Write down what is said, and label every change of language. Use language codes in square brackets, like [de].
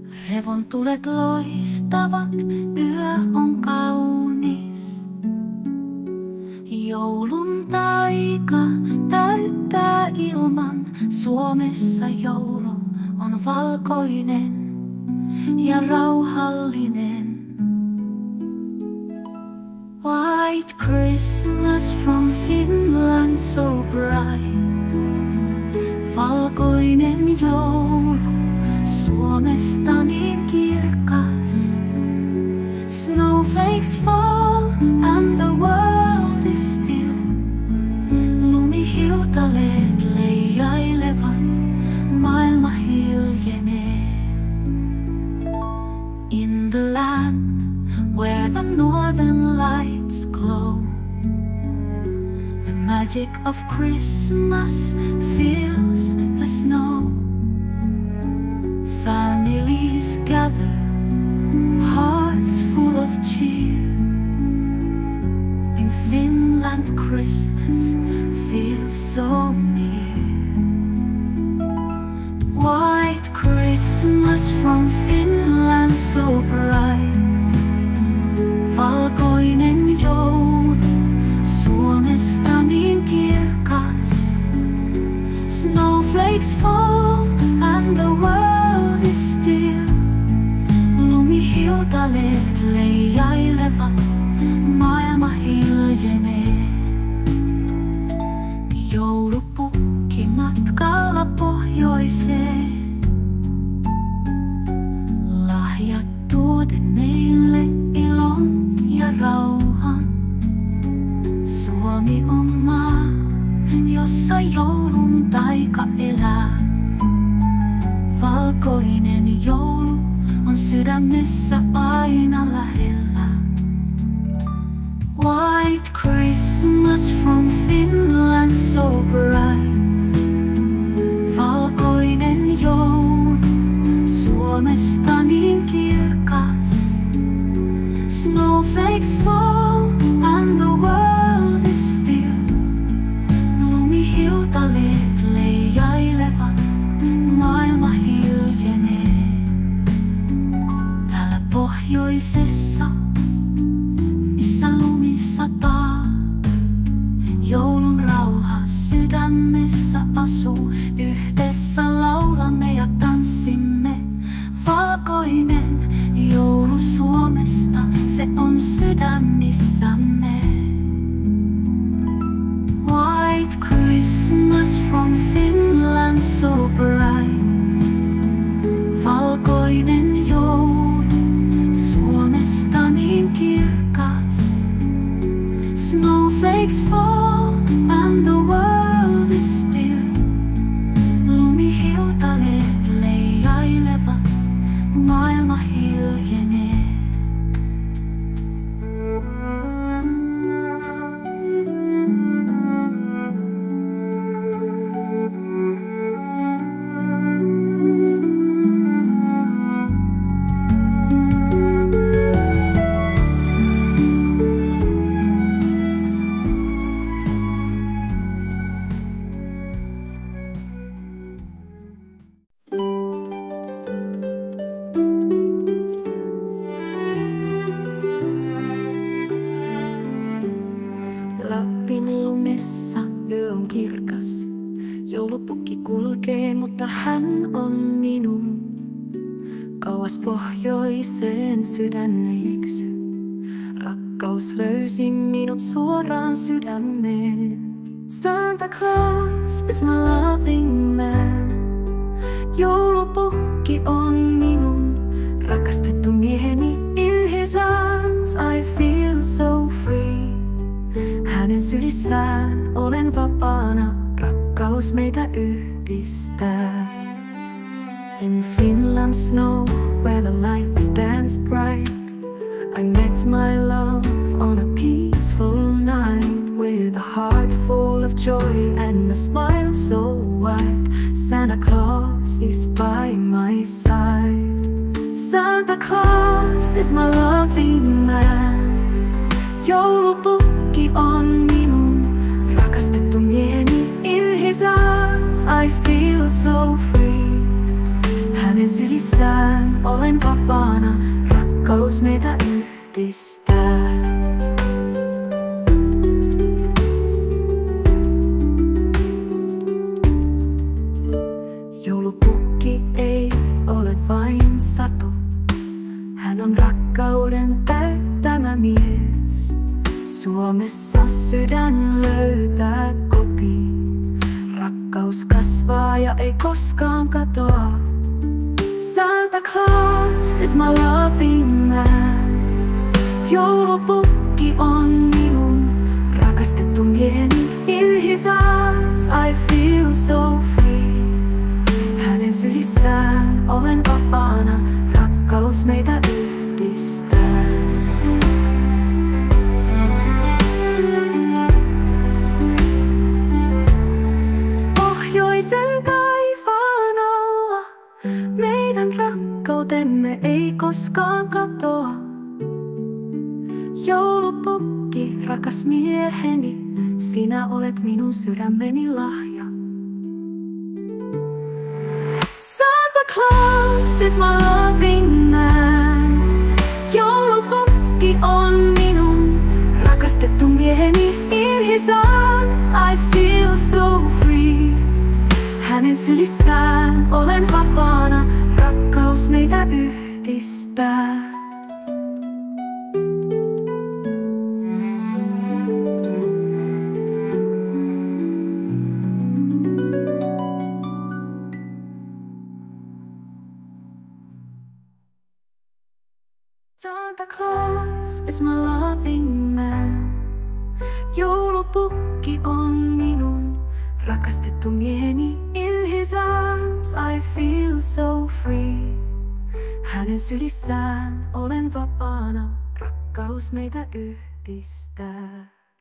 [fi] Revontulet loistavat, yö on kaunis. Joulun taika täyttää ilman. Suomessa joulu on valkoinen ja rauhallinen. [en] White Christmas from Finland so bright. [fi] Valkoinen joulu Suomesta niin kirkas. [en] Snowflakes fall and the world is still. [fi] Lumihiutaleet leijailevat, maailma hiljenee. [en] In the land where the northern lights glow, the magic of Christmas fills the snow. Families gather, hearts full of cheer. In Finland Christmas feels so near. White Christmas from Finland so bright. [fi] Valkoinen joulu Suomesta niin kirkas. [en] Snowflakes fall and the world is still. [fi] Lumihiutaleet leijailevat, maailma hiljenee. Joulupukki matkalla pohjoiseen. Lahjat tuo tuoden meille ilon ja rauhan. Suomi on maa, jossa joulun taika elää. Valkoinen joulu on sydämessä aina lähellä. [en] White Christmas from Finland so bright. [fi] Valkoinen joulu Suomesta niin kirkas. [en] Snowflakes fall and the world is still. [fi] Lumihiutaleet leijailevat, maailma hiljenee. Täällä pohjoisessa, missä lumi sataa, joulun rauha sydämessä asuu. Yhdessä laulamme ja tanssimme. Valkoinen joulu Suomesta, se on sydämissämme. [en] White Christmas from Finland so bright. [fi] Valkoinen joulu Suomesta niin kirkas. [en] Snowflakes fall and the world is still. [fi] Lumihiutaleet leijailevat, maailma hiljenee. Lappin lumessa yö on kirkas. Joulupukki kulkee, mutta hän on minun. Kauas pohjoiseen sydän eksy. Rakkaus löysi minut suoraan sydämeen. [en] Santa Claus is my loving man. [fi] Joulupukki on minun rakastettu mieheni. [en] In his arms I feel so free. [fi] Hänen sylissään olen vapaana, rakkaus meitä yhdistää. [en] In Finland snow, where the lights dance bright, I met my love on a peaceful night. With a heart full of joy and a smile so wide, Santa Claus is by my side. Santa Claus is my loving man. [fi] Joulupukki on minun rakastettu mieheni. [en] In his arms I feel so free. [fi] Hänen sylissään olen vapaana, rakkaus meitä yhdistää. Joulupukki ei ole vain satu. Hän on rakkauden täyttämä mies. Suomessa sydän löytää kotiin. Rakkaus kasvaa ja ei koskaan katoa. [en] Santa Claus is my loving man. [fi] Joulupukki on minun rakastettu mieheni. [en] In his arms I feel so free. [fi] Hänen sylissään olen vapaana, rakkaus meitä yhdistää. Pohjoisen taivaan alla meidän rakkautemme ei koskaan katoa. Joulupukki, rakas mieheni, sinä olet minun sydämeni lahja. [en] Santa Claus is my loving man. [fi] Joulupukki on minun rakastettu mieheni. [en] In his arms I feel so free. [fi] Hänen sylissään olen vapaana, rakkaus meitä yhdistää. [en] Santa Claus is my loving man. [fi] Joulupukki on minun rakastettu mieheni. [en] In his arms I feel so free. [fi] Hänen sylissään olen vapaana, rakkaus meitä yhdistää.